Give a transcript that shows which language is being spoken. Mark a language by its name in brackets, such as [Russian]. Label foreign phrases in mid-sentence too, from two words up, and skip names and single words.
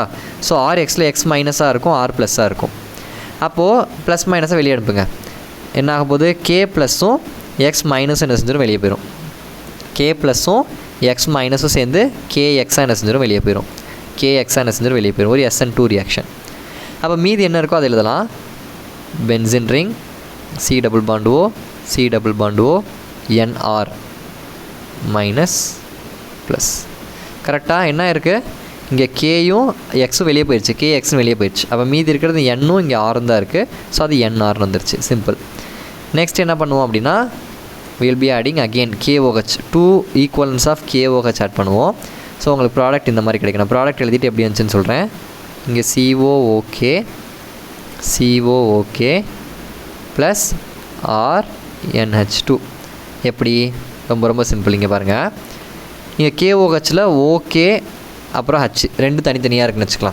[Tamil] ஸோ RXல X மைனஸாக இருக்கும், R ப்ளஸ்ஸாக இருக்கும். அப்போது [English] plus minus [Tamil] வெளியே அனுப்புங்க. என்ன ஆகும் போது, K ப்ளஸ்ஸும் X மைனஸும் என்ன செஞ்சிடும், வெளியே போயிடும். K ப்ளஸ்ஸும் X மைனஸும் சேர்ந்து KX என்ன செஞ்சிடும், வெளியே போயிடும். KX என்ன செஞ்சிடும், வெளியே போயிடும். ஒரு SN2 ரியாக்ஷன். அப்போ மீதி என்ன இருக்கோ அதை எழுதலாம். [English] benzene ring C double bond O C double bond O NR minus plus. [Tamil] கரெக்டாக என்ன இருக்குது, இங்கே Kயும் Xும் வெளியே போயிடுச்சு, KXன்னு வெளியே போயிடுச்சு. அப்போ மீதி இருக்கிறது N-ம் இங்கே R தான் இருக்குது. ஸோ அது NRன்னு வந்துருச்சு, சிம்பிள். நெக்ஸ்ட் என்ன பண்ணுவோம் அப்படின்னா, [English] we'll be adding again KOH, 2 equivalents of KOH [Tamil] ஆட் பண்ணுவோம். ஸோ உங்களுக்கு ப்ராடக்ட் இந்த மாதிரி கிடைக்கணும். ப்ராடக்ட் எழுதிட்டு எப்படி இருந்துச்சுன்னு சொல்கிறேன். இங்கே COOK ப்ளஸ் RNH2. எப்படி? ரொம்ப சிம்பிள். இங்கே பாருங்கள், இங்கே KOHல ஓகே அப்புறம் H ரெண்டு தனித்தனியாக இருக்குன்னு வச்சுக்கலாம்.